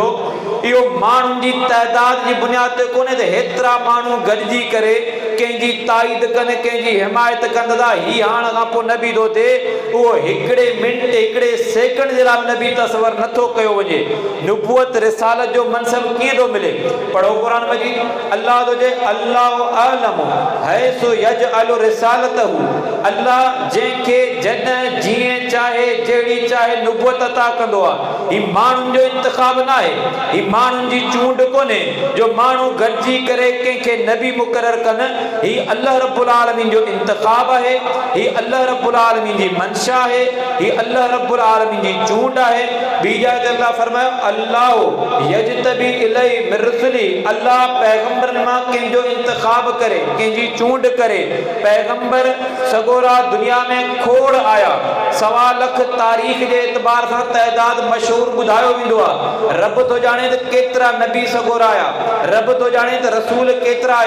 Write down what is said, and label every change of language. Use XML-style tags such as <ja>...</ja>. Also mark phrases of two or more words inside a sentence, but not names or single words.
<sd>इहो माण्हुनि जी तइदाद जी बुनियाद ते कोन्हे त हेतिरा माण्हू गॾिजी करे कंहिंजी ताईद कनि, कंहिंजी हिमायत कनि था, हीउ हाणे खां पोइ नबी थो थिए, उहो हिकिड़े मिंट हिकिड़े सेकंड जे लाइ नबी तसवर नथो कयो वञे। नुबूअत रिसालत जो मनसब कीअं थो मिले? पढ़ो क़ुरान मजीद, अल्लाह थो चए</sd> <ar>الله أعلم حيث يجعل رسالته,</ar> <sd>अल्लाह जंहिंखे जॾहिं जीअं चाहे जहिड़ी चाहे नुबूअत अता कंदो आहे। हीउ माण्हुनि जो इंतिखाब न आहे, हीउ माण्हुनि जी चूंड कोन्हे जो माण्हू गॾिजी करे कंहिंखे नबी मुक़ररु कनि। हीउ अल्लाह रब्बुल आलमीन जो इंतिखाब आहे, हीउ अल्लाह रब्बुल आलमीन जी मंशा आहे, हीउ अल्लाह रब्बुल आलमीन जी चूंड आहे। ॿी जाइ ते अल्लाह फरमायो</sd> <ar>الله يجتبي إليه من رسله,</ar> <sd>अल्लाह पैगंबरनि मां कंहिंजो इंतिखाब करे, कंहिंजी चूंड करे। पैगंबर सगोरा दुनिया में खोड़ आया, 1.25 लख तारीख़ जे एतबार सां तइदाद मशहूर ॿुधायो वेंदो आहे। रब थो ॼाणे त केतिरा नबी सगोरा आया, रब थो ॼाणे त रसूल केतिरा आया।</sd>